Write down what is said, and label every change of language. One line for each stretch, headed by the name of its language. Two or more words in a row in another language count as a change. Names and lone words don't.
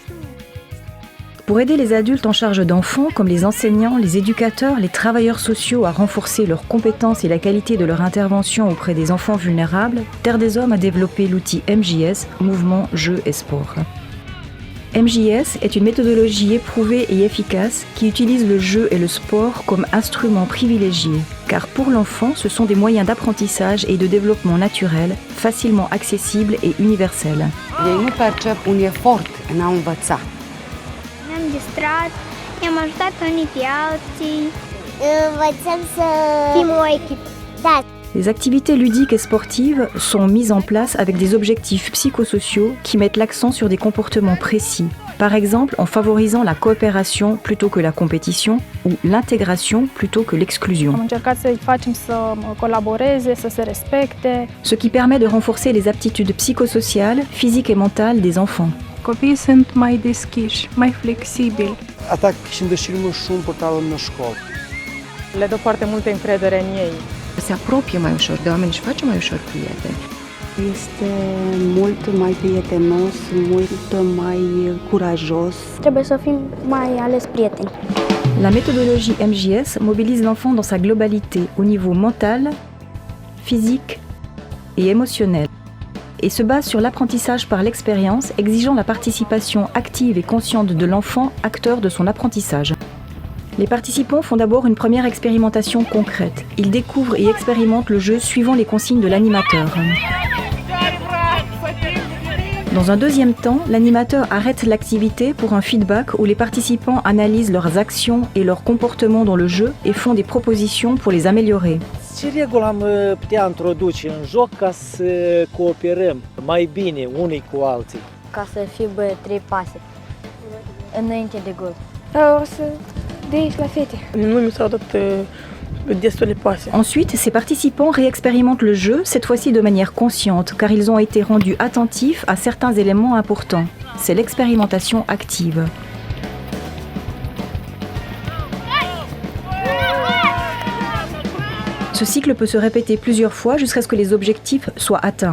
French: Pour aider les adultes en charge d'enfants, comme les enseignants, les éducateurs, les travailleurs sociaux à renforcer leurs compétences et la qualité de leur intervention auprès des enfants vulnérables, Terre des Hommes a développé l'outil MJS, Mouvement, Jeu et Sport. MJS est une méthodologie éprouvée et efficace qui utilise le jeu et le sport comme instruments privilégiés, car pour l'enfant, ce sont des moyens d'apprentissage et de développement naturel, facilement accessibles et universels.
Romanian: Ei nu percep un efort în a învăța. Ne-am distrat, i-am ajutat unii pe alții. Învățăm să fim o echipă. Da.
French: Les activités ludiques et sportives sont mises en place avec des objectifs psychosociaux qui mettent l'accent sur des comportements précis. Par exemple, en favorisant la coopération plutôt que la compétition ou l'intégration plutôt que l'exclusion.
Romanian: Am încercat să-i facem să colaboreze, să se respecte.
French: Ce qui permet de renforcer les aptitudes psychosociales, physiques et mentales des enfants.
Romanian: Copiii sunt mai deschiși, mai flexibili. Atac și îndășiri și un portal în școală. Le dă foarte multă încredere în ei. Se apropie mai ușor de oameni și face mai ușor prieteni. Este mult mai prietenos, mult mai curajos. Trebuie să fim mai ales prieteni.
French: La méthodologie MJS mobilise l'enfant dans sa globalité au niveau mental, physique et émotionnel et se base sur l'apprentissage par l'expérience, exigeant la participation active et consciente de l'enfant, acteur de son apprentissage. Les participants font d'abord une première expérimentation concrète. Ils découvrent et expérimentent le jeu suivant les consignes de l'animateur. Dans un deuxième temps, l'animateur arrête l'activité pour un feedback où les participants analysent leurs actions et leurs comportements dans le jeu et font des propositions pour les améliorer.
Romanian: Ce reguli am putea introduce în joc ca să cooperăm mai bine unii cu alții? Ca să fie 3 pase înainte de gol. O să dai la fete. Nu mi s-au dat destule pase.
French: Ensuite, ces participants réexpérimentent le jeu, cette fois-ci de manière consciente, car ils ont été rendus attentifs à certains éléments importants. C'est l'expérimentation active. Ce cycle peut se répéter plusieurs fois jusqu'à ce que les objectifs soient atteints.